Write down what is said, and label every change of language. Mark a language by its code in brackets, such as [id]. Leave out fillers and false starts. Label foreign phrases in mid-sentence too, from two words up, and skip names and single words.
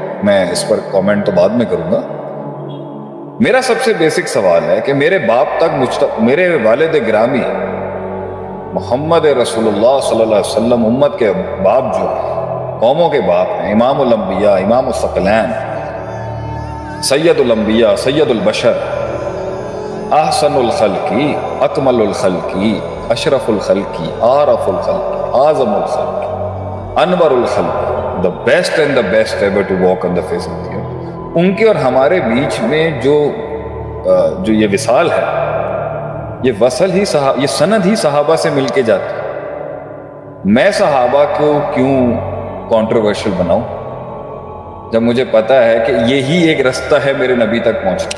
[ur] میں اس پر کامنٹ تو بعد میں کروں گا، میرا سب سے بیسک سوال ہے کہ میرے باپ تک میرے والد گرامی محمد [ar] رسول اللہ صلی اللہ علیہ وسلم [ur] امت کے باپ جو قوموں کے باپ ہیں، [ar] امام الانبیاء، [ur] امام [ar] الثقلین، سید الانبیاء، سید البشر، احسن الخلقی، اکمل الخلقی، اشرف الخلقی، عارف الخلقی، اعظم الخلقی، انور الخلقی، [en] the best and the best ever to walk on the face of the earth، [ur] ان کے اور ہمارے بیچ میں جو یہ وصال ہے، یہ وصل ہی یہ سند ہی صحابہ سے مل کے جاتی ہے۔ میں صحابہ کو کیوں کنٹروورشل بناؤں جب مجھے پتا ہے کہ یہی ایک رستہ ہے میرے نبی تک پہنچنے۔